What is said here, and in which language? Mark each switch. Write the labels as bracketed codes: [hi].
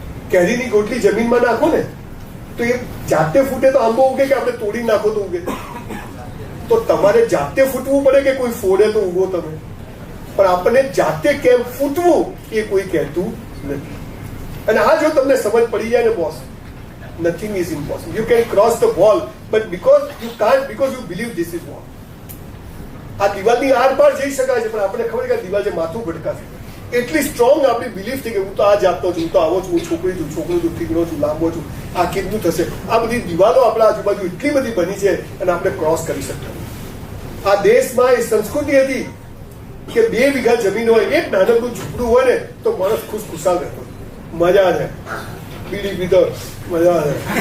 [gu] કેરીની ગોટલી જમીનમાં નાખો ને તો એ જાતે ફૂટે તો આંબો ઉગે કે આપણે તોડી નાખો તો ઉગે? તો તમારે જાતે ફૂટવું પડે કે કોઈ ફોડે તો ઉગો તમે? પણ આપણને જાતે કેમ ફૂટવું એ કોઈ કહેતું નથી. અને આ જો તમને સમજ પડી જાય ને boss, [en] nothing is impossible. You can cross the wall, but because you can't, because you believe this is wall. [gu] આ દિવાલની આર પાર જઈ શકાય છે, પણ આપણે ખબર કે દિવાલ જે માથું ભટકાશે. એટલી સ્ટ્રોંગ આપણી બિલીફ થઈ કે હું તો આ જાતનો છું, હું તો આવો છું, હું છોકરો છું, ઠીકરો છું, લાંબો છું, આ કેટલું થશે. આ બધી દિવાલો આપણા આજુબાજુ એટલી બધી બની છે અને આપણે ક્રોસ કરી શકતા. આ દેશમાં એ સંસ્કૃતિ હતી કે 2 વીઘા જમીન હોય, એક નાનકડું ઝૂંપડું હોય ને તો માણસ ખુશખુશાલ રહેતો, મજા છે, બીડી પીતો, મજા આવે.